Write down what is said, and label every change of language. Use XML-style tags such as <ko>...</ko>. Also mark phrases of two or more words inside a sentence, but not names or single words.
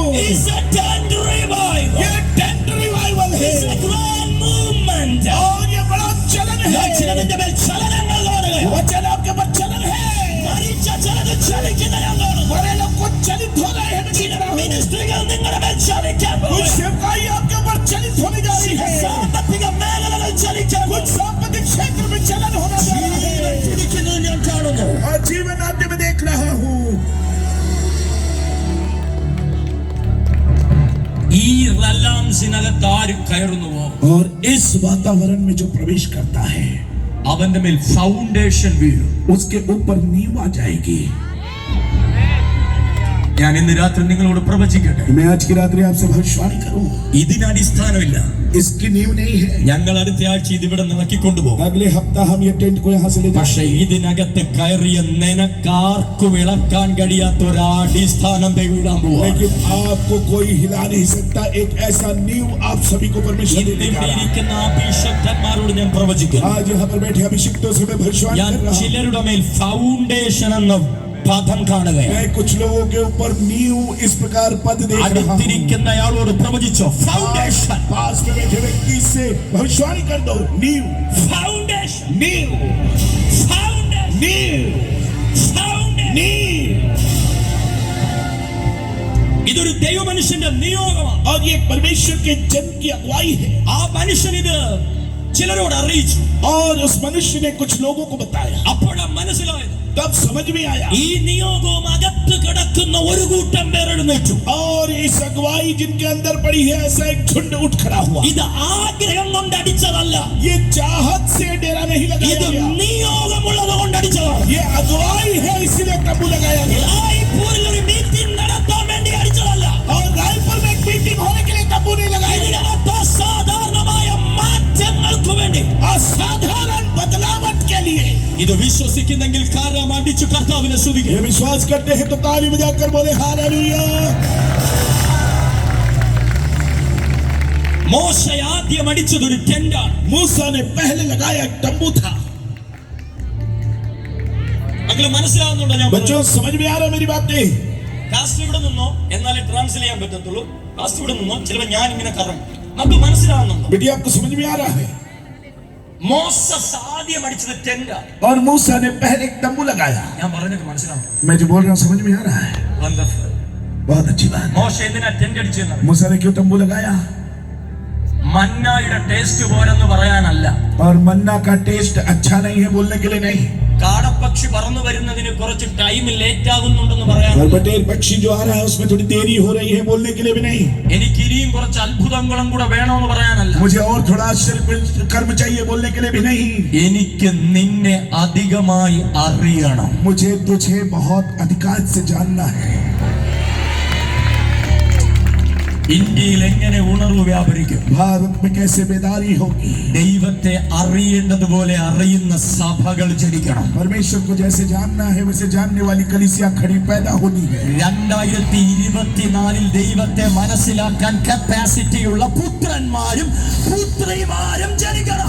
<en>It's a tent revival.</en> <hi>ये टेंट रिवाइवल है.</hi> <en>It's a grand movement.</en> <hi>और ये बड़ा चलन है.</hi> <ml>ഞാൻ ചിലതിന്റെ മേൽ ചലനങ്ങൾ കാണുകയാണ്.</ml> <hi>वचन आपके ऊपर चलन है.</hi> <ml>മരിച്ച ചിലത് ചലിക്കുന്ന ഞാൻ കാണുന്നു.</ml> <hi>बड़े लोग कुछ चलित हो रहे हैं.</hi> <ml>ചില മിനിസ്ട്രികൾ നിങ്ങളുടെ മേൽ ചലിക്കാൻ</ml> <hi>कुछ</hi> <ml>പോകുന്നു.</ml> <hi>सेवकाई आपके ऊपर चलित होने जा रही</hi> <ml>ചില</ml> <hi>है.</hi> <ml>സാമ്പത്തിക മേഖലകൾ ചലിക്കാൻ</ml> <hi>कुछ</hi> <ml>പോകുന്നു.</ml> <hi>सांपत्तिक क्षेत्र में चलन होना जा रहा</hi> <ml>ജീവൻ</ml> <hi>है.</hi> <ml>തുടിക്കുന്നത് ഞാൻ കാണുന്നു.</ml> <hi>और जीवन नाट्य में देख रहा हूँ.</hi> <ml>ഈ റലാംസിനകത്ത് ആര് കയറുന്നുവോ</ml> <hi>और इस वातावरण में जो प्रवेश करता है</hi> <ml>അവന്റെ മേൽ ഫൗണ്ടേഷൻ വീഴും.</ml> <hi>उसके ऊपर नींव आ जाएगी.</hi> <ml>ഞാൻ ഇന്ന് രാത്രി നിങ്ങളോട് പ്രവചിക്കട്ടെ.</ml> <hi>मैं आज की रात्रि आपसे भविष्यवाणी करूं.</hi> <ml>ഇതിന് അടിസ്ഥാനമില്ല.</ml> <hi>इसकी नींव नहीं है.</hi> <ml>ഞങ്ങൾ അടുത്ത ആഴ്ച ഇതിവിടെ നിറക്കിക്കൊണ്ടുപോകും.</ml> <hi>अगले हफ्ता हम ये टेंट को यहाँ से ले</hi> <ml>പക്ഷെ</ml> <hi>जाएंगे.</hi> <ml>ഇതിനകത്ത് കയറിയ നിനക്കാർക്കും ഇളക്കാൻ കഴിയാത്ത ഒരു അടിസ്ഥാനം ദൈവം ഇടാൻ പോവാ.</ml> <hi>लेकिन आपको कोई हिला नहीं सकता. एक ऐसा नींव आप सभी को परमेश्वर देने जा रहा है.</hi> <ml>ഇരിക്കുന്ന അഭിഷക്തന്മാരോട് ഞാൻ പ്രവചിക്കുന്നു.</ml> <hi>आज यहाँ पर बैठे अभिषिक्तों से मैं भविष्यवाणी</hi> <ml>ഞാൻ</ml> <hi>कर रहा हूँ.</hi> <ml>ചിലരുടെ മേൽ ഫൗണ്ടേഷൻ എന്ന പദം കാണുകയാണ്.</ml> <hi>मैं कुछ लोगों के ऊपर नींव इस प्रकार पद देख रहा हूँ.</hi> <ml>അടുത്തിരിക്കുന്നയാളോട് പ്രവചിച്ചോ. ഫൗണ്ടേഷൻ,</ml> <hi>पास में बैठे व्यक्ति से भविष्यवाणी कर दो. नींव,</hi> <ml>ഫൗണ്ടേഷൻ,</ml> <hi>नींव,</hi> <ml>ഫൗണ്ടേഷൻ,</ml> <hi>नींव,</hi> <ml>ഫൗണ്ടേഷൻ.</ml> <hi>नींव.</hi> <ml>ഇതൊരു ദൈവമനുഷ്യന്റെ നിയോഗമാണ്.</ml> <hi>और ये परमेश्वर के जन की अगुवाई है.</hi> <ml>ആ മനുഷ്യൻ ഇത് ചിലരോട് അറിയിച്ചു.</ml> <hi>और उस मनुष्य ने कुछ लोगों को बताया.</hi> <ml>അപ്പോഴാണ് മനസ്സിലായത്.</ml> <hi>तब समझ में आया.</hi> <ml>ഈ നിയോഗവും അകത്ത് കിടക്കുന്ന ഒരു കൂട്ടം പേർ എഴുന്നേറ്റു.</ml> <hi>और इस अगुवाई जिनके अंदर पड़ी है ऐसा एक झुंड उठ खड़ा हुआ.</hi> <ml>ഇത് ആഗ്രഹം കൊണ്ട് അടിച്ചതല്ല.</ml> <hi>ये चाहत से डेरा नहीं लगाया</hi> <ml>ഇത്</ml> <hi>गया.</hi> <ml>നിയോഗമുള്ളത് കൊണ്ട് അടിച്ചതാണ്.</ml> <hi>ये अगुवाई है इसलिए तंबू लगाया गया.</hi> <ml>റായ്പൂരിൽ ഒരു മീറ്റിംഗ് നടത്താൻ വേണ്ടി അടിച്ചതല്ല.</ml> <hi>और रायपुर में एक मीटिंग होने के लिए तंबू नहीं लगाया गया.</hi> <ml>ഇതിനകത്ത് അസാധാരണമായ മാറ്റങ്ങൾക്ക് വേണ്ടി,</ml> <hi>असाधारण बदलावट के लिए.</hi> <ml>ഇത് വിശ്വസിക്കുന്നെങ്കിൽ കാര്യം അടിച്ചു കർത്താവിനെ</ml> <hi>ये</hi> <ml>സ്തുതിക്കുക.</ml> <hi>विश्वास करते हैं तो ताली बजाकर बोले हालेलुया.</hi> <ml>മോശ ആദ്യം അടിച്ചതൊരു ടെന്റാണ്.</ml> <hi>मूसा ने पहले लगाया एक तंबू था.</hi> <ml>മക്കളെ മനസ്സിലാവുന്നുണ്ടോ ഞാൻ പറഞ്ഞത്?</ml> <hi>बच्चों समझ में आ रहा है मेरी बातें.</hi> <ml>കാസ്റ്റ് ഇവിടെ നിന്നോ എന്നാലേ ട്രാൻസ്ലേറ്റ് ചെയ്യാൻ പറ്റത്തുള്ളൂ. കാസ്റ്റ് ഇവിടെ നിന്നോ ചിലപ്പോൾ ഞാൻ ഇങ്ങനെ കറങ്ങും. നമുക്ക് മനസ്സിലാവുന്നുണ്ടോ?</ml> <hi>बेटी आपको समझ में आ रहा है.</hi> <ml>മോസസ് ആദ്യം അടിച്ചത് ടെന്റാണ്.</ml> <hi>और मूसा ने पहले एक तंबू लगाया.</hi> <ml>ഞാൻ പറഞ്ഞത് മനസ്സിലാവും.</ml> <hi>मैं जो बोल रहा हूँ समझ में आ रहा है.</hi> <ml>വണ്ടർഫുൾ.</ml> <hi>बहुत अच्छी बात.</hi> <ml>മോശ എന്തിനാ ടെന്റ് അടിച്ചതെന്ന്?</ml> <hi>मूसा ने क्यों तंबू लगाया?</hi> <ml>മന്നായുടെ ടേസ്റ്റ് പോരെന്ന് പറയാനല്ല.</ml> <hi>और मन्ना का टेस्ट अच्छा नहीं है बोलने के लिए नहीं.</hi> <ml>കാടപ്പക്ഷി പറന്നു വരുന്നതിന് കുറച്ച്</ml> <en>time late</en> <ml>ആകുന്നുണ്ടെന്ന് പറയാൻ</ml> <hi>और बटेर पक्षी जो आ रहा है उसमें थोड़ी देरी हो रही है बोलने के लिए भी नहीं.</hi> <ml>എനിക്ക് ഇനിയും കുറച്ച് അത്ഭുതങ്ങളും കൂടെ വേണമെന്ന് പറയാനല്ല.</ml> <hi>मुझे और थोड़ा आश्चर्य कर्म चाहिए बोलने के लिए भी नहीं.</hi> <ml>എനിക്ക് നിന്നെ അധികമായി അറിയണം.</ml> <hi>मुझे तुझे बहुत अधिकार से जानना है.</hi> <ml>ഇന്ത്യയിൽ എങ്ങനെ ഉണർവ് വ്യാപരിക്കും?</ml> <hi>भारत में कैसे बेदारी होगी?</hi> <ml>ദൈവത്തെ അറിയേണ്ടതുപോലെ അറിയുന്ന സഭകൾ ജനിക്കണം.</ml> <hi>परमेश्वर को जैसे जानना है वैसे जानने वाली कलीसिया खड़ी पैदा होनी है.</hi> <ml>2024 ദൈവത്തെ മനസ്സിലാക്കാൻ കപ്പാസിറ്റിയുള്ള പുത്രന്മാരും പുത്രിമാരും ജനിക്കണം.</ml>